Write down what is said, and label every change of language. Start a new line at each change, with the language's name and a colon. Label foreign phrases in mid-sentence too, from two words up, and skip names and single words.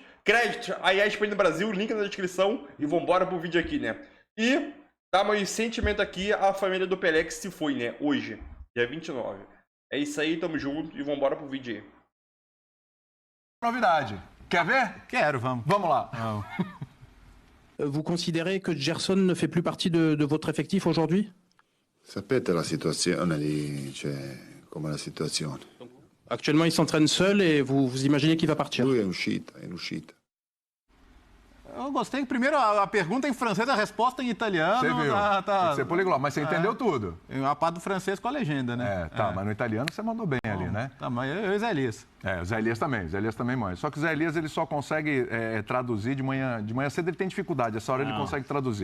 Portuguese: Crédito, a ESPN no Brasil, link na descrição. E vambora pro vídeo aqui, né? E dá meu sentimento aqui à família do Pelé que se foi, né? Hoje, dia 29. É isso aí, tamo junto e vambora pro vídeo aí. Novidade. Quer ver? Quero, vamos. Vamos lá. Vamos.
French: Vous considérez que Gerson ne fait plus partie de votre effectif aujourd'hui?
Italian: Sapete la situazione lì, cioè, come la situazione.
French: Actuellement, il s'entraîne seul et vous imaginez qu'il va partir?
Italian: Lui è in uscita.
Portuguese: Eu gostei. Primeiro, a pergunta em francês, a resposta em italiano. Você viu? Tá. Você poliglota, mas você entendeu tudo. A parte do francês com a legenda, né? Mas no italiano você mandou bem ali, né? Tá, mas eu e Zé Elias. O Zé Elias também manja. Só que o Zé Elias, ele só consegue traduzir de manhã. De manhã cedo ele tem dificuldade, essa hora ele consegue traduzir.